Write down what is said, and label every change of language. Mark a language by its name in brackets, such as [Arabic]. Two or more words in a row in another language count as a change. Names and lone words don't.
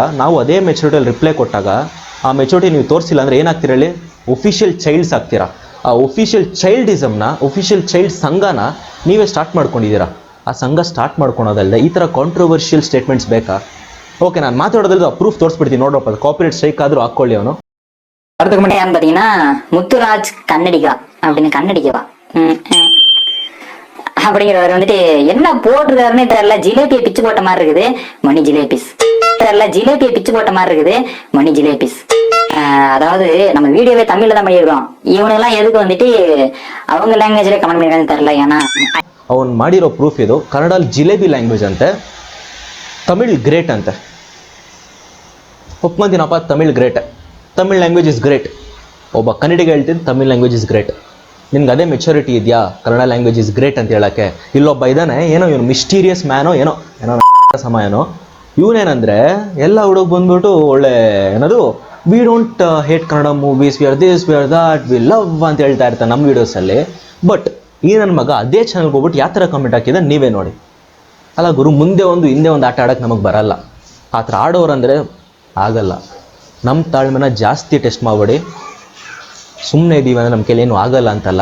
[Kannada] ನಾವು ಅದೇ ಮೆಚುರಿಟಿಯಲ್ಲಿ ರಿಪ್ಲೈ ಕೊಟ್ಟಾಗ ಆ ಮೆಚುರಿಟಿ ನೀವು ತೋರಿಸಿಲ್ಲ ಅಂದರೆ ಏನಾಗ್ತೀರ ಹೇಳಿ? [English] official childs ಆಗ್ತೀರಾ. [Kannada] ಆ [English] official childismna, official child [Kannada] ಸಂಘನ ನೀವೇ ಸ್ಟಾರ್ಟ್ ಮಾಡ್ಕೊಂಡಿದ್ದೀರಾ. ಆ ಸಂಘ ಸ್ಟಾರ್ಟ್ ಮಾಡ್ಕೊಳೋದಲ್ಲದೆ ಈ ಥರ [English] controversial statements [Kannada] ಬೇಕಾ? ಓಕೆ, ನಾನು ಮಾತಾಡೋದ್ರದ್ದು ಪ್ರೂಫ್ ತೋರಿಸ್ಬಿಡ್ತೀನಿ, ನೋಡ್ರಪ್ಪ. ಅದು [English] copyright strike [Kannada] ஆದರೂ ಹಾಕ್ಕೊಳ್ಳಿ ಅವನು. [Tamil] அதுக்கு முன்னாடி யாருன்னு பார்த்தீங்கன்னா முத்துராஜ் கன்னடிகா அப்படின்னு கன்னடிக்கவா அப்படிங்கிறவர் வந்துட்டு என்ன போட்டிருக்காருன்னு தெரியல. ஜிலேபியை பிச்சு போட்ட மாதிரி இருக்குது, மணி ஜிலேபிஸ். தெரியல, ஜிலேபியை பிச்சு போட்ட மாதிரி இருக்குது, மணி ஜிலேபிஸ். அதாவது நம்ம வீடியோவே தமிழ்ல தான் பண்ணியிருக்கோம். இவனுங்கெல்லாம் எதுக்கு வந்துட்டு அவங்க [Kannada] ಲ್ಯಾಂಗ್ವೇಜ್ಲೇ ಕಮೆಂಟ್ ಮಾಡಿರೋದು [Tamil] தெரியல. ஏன்னா [Kannada] ಅವನು ಮಾಡಿರೋ ಪ್ರೂಫ್ ಇದು. ಕನ್ನಡಲ್ಲಿ ಜಿಲೇಬಿ ಲ್ಯಾಂಗ್ವೇಜ್ ಅಂತೆ, ತಮಿಳ್ ಗ್ರೇಟ್ ಅಂತೆ. ಒಪ್ಕೊಂತೀನಪ್ಪ, ತಮಿಳ್ ಗ್ರೇಟ್, [English] Tamil language is great. [Kannada] ಒಬ್ಬ ಕನ್ನಡಿಗ ಹೇಳ್ತಿದ್ದು [English] Tamil language is great. [Kannada] ನಿನ್ಗೆ ಅದೇ ಮೆಚುರಿಟಿ ಇದೆಯಾ [English] Kannada language is great [Kannada] ಅಂತ ಹೇಳೋಕ್ಕೆ? ಇಲ್ಲೊಬ್ಬ ಇದ್ದಾನೆ, ಏನೋ ಇವನು [English] mysterious mano [Kannada] ಏನೋ ಸಮಯನೋ. ಇವನೇನಂದರೆ ಎಲ್ಲ ಹುಡುಗ ಬಂದ್ಬಿಟ್ಟು ಒಳ್ಳೆ ಏನದು, [English] we don't hate Kannada movies, we are this, we are that, we love [Kannada] ಅಂತ ಹೇಳ್ತಾ ಇರ್ತಾನೆ ನಮ್ಮ ವೀಡಿಯೋಸಲ್ಲಿ. ಬಟ್ ಈ ನನ್ನ ಮಗ ಅದೇ ಚಾನಲ್ಗೆ ಹೋಗ್ಬಿಟ್ಟು ಯಾವ ಥರ ಕಮೆಂಟ್ ಹಾಕಿದೆ ನೀವೇ ನೋಡಿ. ಅಲ್ಲ ಗುರು, ಮುಂದೆ ಒಂದು ಹಿಂದೆ ಒಂದು ಆಟ ಆಡೋಕ್ಕೆ ನಮಗೆ ಬರಲ್ಲ. ಆ ಥರ ಆಡೋರಂದರೆ ಆಗಲ್ಲ. ನಮ್ಮ ತಾಳ್ಮೆನ ಜಾಸ್ತಿ ಟೆಸ್ಟ್ ಮಾಡಬೇಡಿ. ಸುಮ್ಮನೆ ಇದ್ದೀವಿ ಅಂದರೆ ನಮ್ಮ ಕೈಲಿ ಏನೂ ಆಗಲ್ಲ ಅಂತಲ್ಲ.